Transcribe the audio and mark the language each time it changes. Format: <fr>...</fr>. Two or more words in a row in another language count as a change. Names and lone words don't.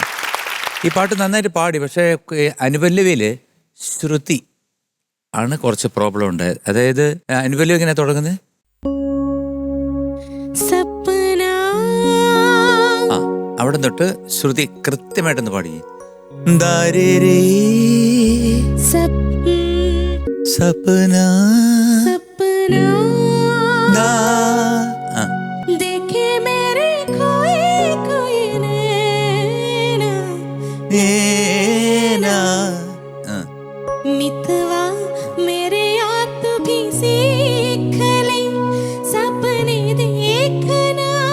<ml>ഈ പാട്ട് നന്നായിട്ട് പാടി, പക്ഷേ അനുപല്ലവിയിൽ ശ്രുതി ആണ് കുറച്ച് പ്രോബ്ലം ഉണ്ടായത്. അതായത് അനുപല്ലവി എങ്ങനെ തുടങ്ങുന്നത്? അവിടെ തൊട്ട് ശ്രുതി കൃത്യമായിട്ടൊന്ന് പാടി.</ml> <hi>സപ്ന मितवा मेरे आप भी सीख ले सपने देखना</hi>